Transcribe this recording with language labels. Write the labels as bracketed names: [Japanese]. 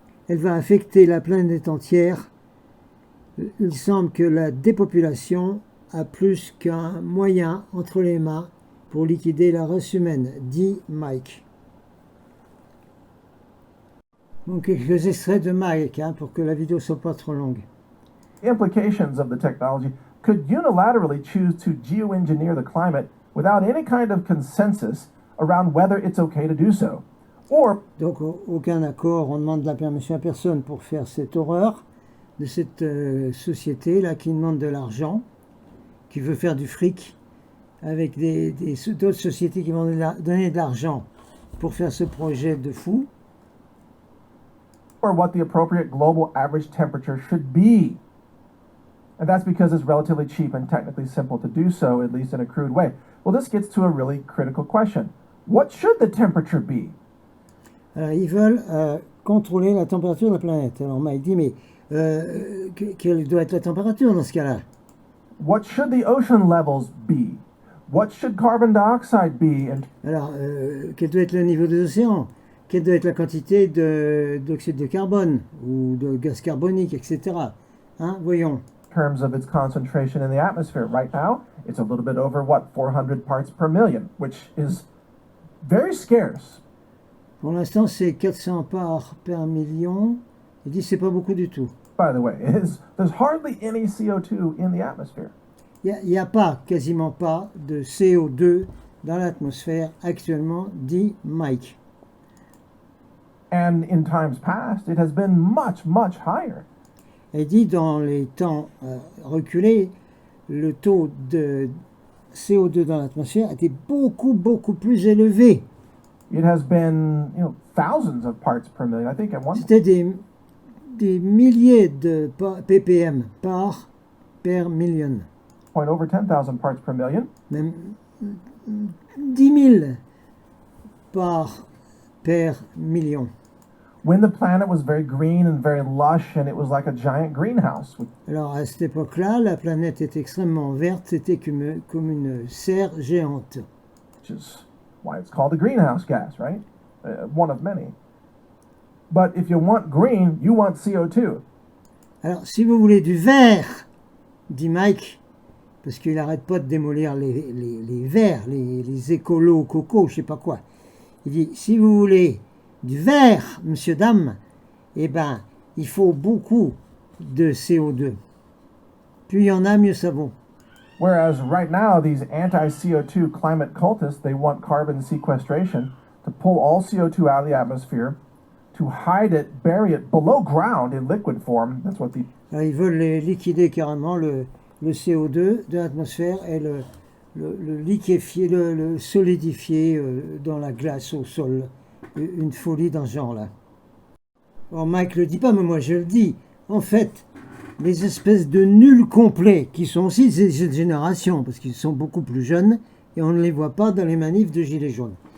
[French] Elle va affecter la planète entière. Il semble que la dépopulation a plus qu'un moyen entre les mains pour liquider la race humaine, dit Mike. Donc quelques extraits de Mike pour que la vidéo soit pas trop longue. [English] Implications of the technology could unilaterally choose to geoengineer the climate without any kind of consensus around whether it's okay to do so. Or, [French] donc aucun accord, on demande la permission à personne pour faire cette horreur de cette société là qui demande de l'argent, qui veut faire du fric avec d'autres sociétés qui vont donner de l'argent pour faire ce projet de fou. [English] or what the appropriate global average temperature should be. And that's because it's relatively cheap and technically simple to do so, at least in a crude way. Well, this gets to a really critical question. What should the temperature be? [French] Alors, ils veulent contrôler la température de la planète. Alors Mike dit, mais quelle doit être la température dans ce cas-là? [English] What should the ocean levels be? What should carbon dioxide be? And [French] Alors, quel doit être le niveau des océans? Quelle doit être la quantité d'oxyde de carbone ou de gaz carbonique, etc. Hein, voyons. [English] terms of its concentration in the atmosphere. Right now, it's a little bit over, what, 400 parts per million, which is very scarce. [French] Pour l'instant, c'est 400 [English] parts per million. [French] Il dit c'est pas beaucoup du tout. [English] By the way, there's hardly any CO2 in the atmosphere. [French] Il n'y a pas, quasiment pas, de CO2 dans l'atmosphère actuellement, dit Mike. [English] And in times past, it has been much, much higher. [French] Il dit dans les temps reculés, le taux de CO2 dans l'atmosphère était beaucoup, beaucoup plus élevé. [English] It has been, thousands of parts per million. I think at one [French] C'était des milliers de ppm [English] per million. point over 10,000 parts per million. [French] Même 10 000 [English] parts per million. When the planet was very green and very lush, and it was like a giant greenhouse. [French] Alors à cette époque-là, la planète était extrêmement verte, c'était comme une serre géante. [English] Which is why it's called a greenhouse gas, right? One of many. But if you want green, you want CO2. [French] Alors si vous voulez du vert, dit Mike, parce qu'il n'arrête pas de démolir les verts, les écolos, coco, je sais pas quoi. Il dit, si vous voulez du vert, monsieur, dame, eh ben, il faut beaucoup de CO2. Plus il y en a, mieux ça vaut. [English] Whereas right now, these anti-CO2 climate cultists, they want carbon sequestration to pull all CO2 out of the atmosphere, to hide it, bury it below ground in liquid form. That's what the... [French] Alors, ils veulent liquider carrément le CO2 de l'atmosphère et le liquéfier, le solidifier dans la glace au sol. Une folie dans ce genre-là. Alors Mike le dit pas, mais moi je le dis. En fait, les espèces de nuls complets, qui sont aussi de cette génération, parce qu'ils sont beaucoup plus jeunes, et on ne les voit pas dans les manifs de Gilets jaunes.